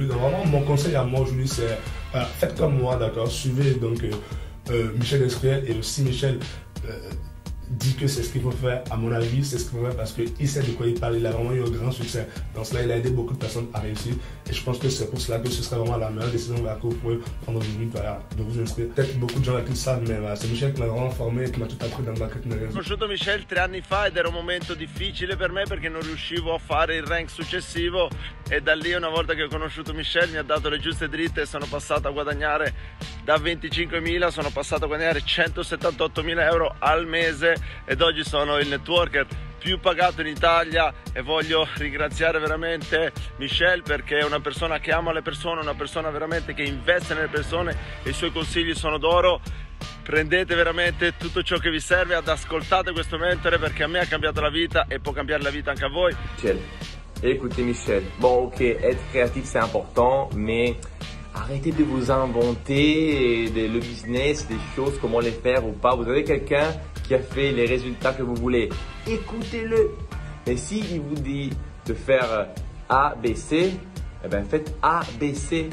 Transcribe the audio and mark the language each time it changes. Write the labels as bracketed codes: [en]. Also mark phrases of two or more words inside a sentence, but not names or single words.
[fr] Donc vraiment mon conseil à moi aujourd'hui c'est faites comme moi, d'accord, suivez donc Michel Destruel et aussi Michel dit que c'est ce qu'il faut faire. À mon avis, c'est ce qu'il faut faire parce qu'il sait de quoi il parle. Il a vraiment eu un grand succès. Dans cela, il a aidé beaucoup de personnes à réussir. Et je pense que c'est pour cela que ce serait vraiment la meilleure décision que vous pouvez prendre aujourd'hui, de vous inscrire. Peut-être beaucoup de gens qui le savent, mais c'est Michel qui m'a vraiment formé [it] e che mi ha tutto [fr] appris dans le marketing. [it] Ho conosciuto Michel 3 anni fa ed era un momento difficile per me perché non riuscivo a fare il rank successivo e da lì, una volta che ho conosciuto Michel, mi ha dato le giuste dritte e sono passato a guadagnare da 25.000, sono passato a guadagnare 178.000 euro al mese ed oggi sono il networker più pagato in Italia e voglio ringraziare veramente Michel perché è una persona che ama le persone, una persona veramente che investe nelle persone e i suoi consigli sono d'oro. Prendete veramente tutto ciò che vi serve, ascoltate questo mentore perché a me ha cambiato la vita e può cambiare la vita anche a voi. [fr] Michel, écoutez Michel, bon ok, être créatif c'est important, mais arrêtez de vous inventer le business, des choses, comment les faire ou pas. Vous avez quelqu'un qui a fait les résultats que vous voulez, écoutez-le. Et s'il vous dit de faire A, B, C, eh bien faites A, B, C.